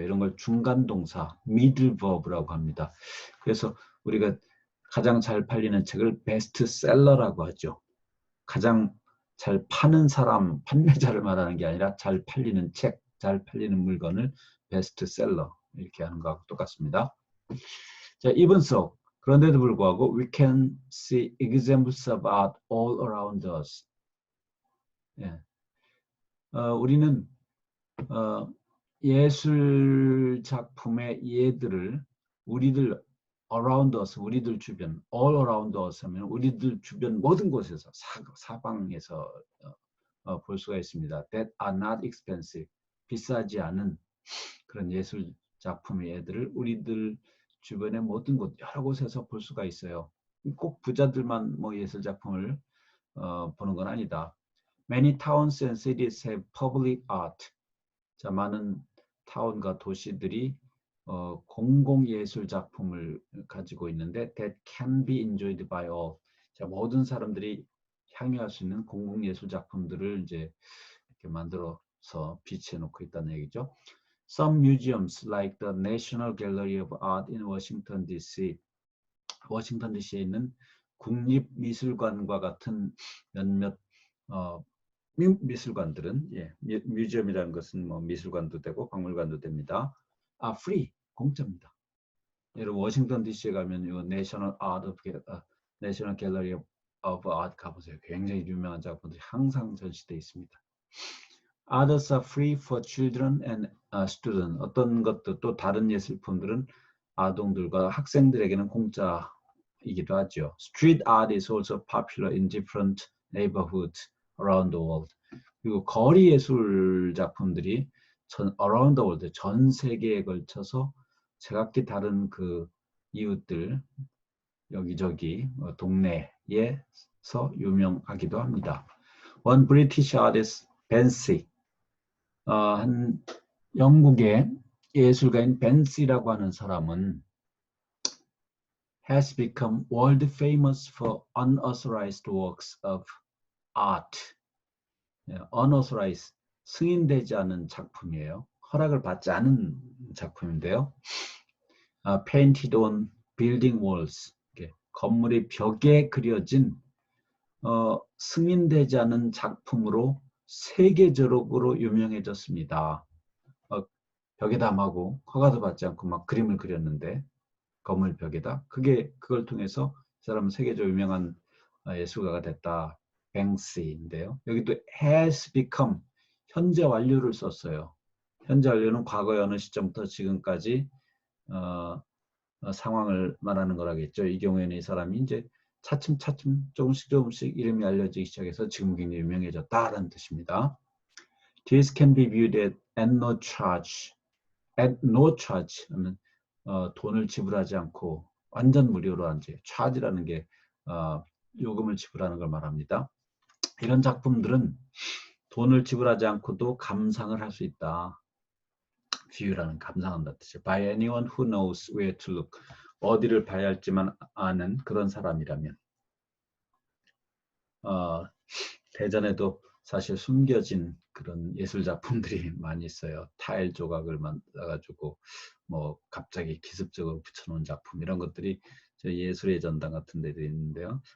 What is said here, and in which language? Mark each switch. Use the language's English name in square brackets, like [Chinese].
[Korean] 이런 걸 중간동사, middle verb라고 합니다. 그래서 우리가 가장 잘 팔리는 책을 베스트셀러라고 하죠. 가장 잘 파는 사람, 판매자를 말하는 게 아니라 잘 팔리는 책, 잘 팔리는 물건을 베스트셀러 이렇게 하는 거하고 똑같습니다. 자, 이번 속, 그런데도 불구하고 [English] we can see examples of art all around us. [Korean] 예. 우리는 예술 작품의 예들을 우리들 around us, 우리들 주변, [English] all around us [Korean] 하면 우리들 주변 모든 곳에서 사방에서 볼 수가 있습니다. [English] That are not expensive, [Korean] 비싸지 않은 그런 예술 작품의 예들을 우리들 주변의 모든 곳, 여러 곳에서 볼 수가 있어요. 꼭 부자들만 뭐 예술 작품을 보는 건 아니다. [English] Many towns and cities have public art. [Korean] 자, 많은 타운과 도시들이 공공예술 작품을 가지고 있는데 [English] that can be enjoyed by all. [Korean] 자, 모든 사람들이 향유할 수 있는 공공예술 작품들을 이제 이렇게 만들어서 비치해 놓고 있다는 얘기죠. [English] Some museums like the National Gallery of Art in Washington D.C. [Korean] 워싱턴 DC에 있는 국립미술관과 같은 몇몇 미술관들은, 뮤지엄이라는 것은 뭐 미술관도 되고 박물관도 됩니다. free, 공짜입니다. 여러분 워싱턴 DC에 가면 이 내셔널 갤러리 오브 아트 가보세요. 굉장히 유명한 작품들이 항상 전시되어 있습니다. [English] Others are free for children and students. [Korean] 어떤 것도 또 다른 예술품들은 아동들과 학생들에게는 공짜이기도 하죠. [English] Street art is also popular in different neighborhoods around the world. [Korean] 그리고 거리 예술 작품들이 [English] around the world, [Korean] 전 세계에 걸쳐서 제각기 다른 그 이웃들 여기저기 동네에서 유명하기도 합니다. [English] One British artist, Banksy, [Korean] 한 영국의 예술가인 벤시라고 하는 사람은 [English] has become world famous for unauthorized works of art. [Korean] unauthorized, 승인되지 않은 작품이에요. 허락을 받지 않은 작품인데요. [English] Painted on building walls, [Korean] 건물의 벽에 그려진 승인되지 않은 작품으로 세계적으로 유명해졌습니다. 벽에다 마구 허가도 받지 않고 막 그림을 그렸는데 건물 벽에다 그걸 통해서 이 사람은 세계적으로 유명한 예술가가 됐다. 뱅시인데요. 여기도 has become 현재 완료를 썼어요. 현재 완료는 과거의 어느 시점부터 지금까지 상황을 말하는 거라겠죠. 이 경우에는 이 사람이 이제 차츰차츰 조금씩 이름이 알려지기 시작해서 지금 굉장히 유명해졌다라는 뜻입니다. [English] This can be viewed at no charge. At no charge [Korean] 하면 돈을 지불하지 않고 완전 무료로 한 제 charge라는 게 요금을 지불하는 걸 말합니다. 이런 작품들은 돈을 지불하지 않고도 감상을 할 수 있다. view라는 감상한다 뜻이에요. [English] By anyone who knows where to look. [Korean] 어디를 봐야 할지만 아는 그런 사람이라면. 대전에도 사실 숨겨진 그런 예술 작품들이 많이 있어요. 타일 조각을 만들어가지고 뭐 갑자기 기습적으로 붙여놓은 작품 이런 것들이 저희 예술의 전당 같은 데도 있는데요.